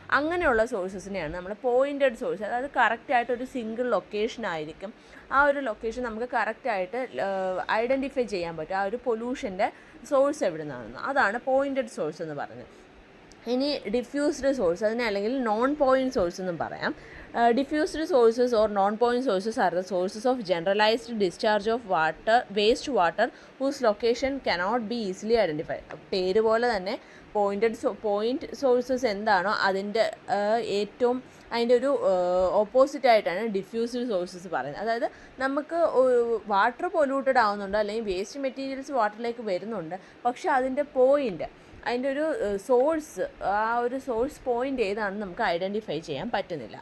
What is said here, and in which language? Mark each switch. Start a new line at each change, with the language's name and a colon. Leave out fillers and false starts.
Malayalam: അങ്ങനെയുള്ള സോഴ്സസിനെയാണ് നമ്മൾ pointed source, അതായത് കറക്റ്റായിട്ട് ഒരു സിംഗിൾ ലൊക്കേഷൻ ആയിരിക്കും. ആ ഒരു ലൊക്കേഷൻ നമുക്ക് കറക്റ്റായിട്ട് ഐഡൻറ്റിഫൈ ചെയ്യാൻ പറ്റും, ആ ഒരു പൊല്യൂഷൻ്റെ സോഴ്സ് എവിടെ നിന്നാണെന്ന്. അതാണ് പോയിൻറ്റഡ് സോഴ്സ് എന്ന് പറയുന്നത്. ഇനി ഡിഫ്യൂസ്ഡ് സോഴ്സ്, അതിനെ അല്ലെങ്കിൽ നോൺ പോയിൻറ്റ് സോഴ്സ് എന്നും പറയാം.
English: Diffused sources or non-point sources are the sources of generalized discharge of waste water whose location cannot be easily identified.
Malayalam: പേര് പോലെ തന്നെ പോയിൻറ്റ് സോഴ്സസ് എന്താണോ അതിൻ്റെ ഏറ്റവും അതിൻ്റെ ഒരു ഓപ്പോസിറ്റായിട്ടാണ് ഡിഫ്യൂസ്ഡ് സോഴ്സസ് പറയുന്നത്. അതായത് നമുക്ക് വാട്ടർ പൊല്യൂട്ടഡ് ആവുന്നുണ്ട്, അല്ലെങ്കിൽ വേസ്റ്റ് മെറ്റീരിയൽസ് വാട്ടറിലേക്ക് വരുന്നുണ്ട്, പക്ഷേ അതിൻ്റെ അതിൻ്റെ ഒരു സോഴ്സ്, ആ ഒരു സോഴ്സ് പോയിൻ്റ് ഏതാണെന്ന് നമുക്ക് ഐഡൻറ്റിഫൈ ചെയ്യാൻ പറ്റുന്നില്ല.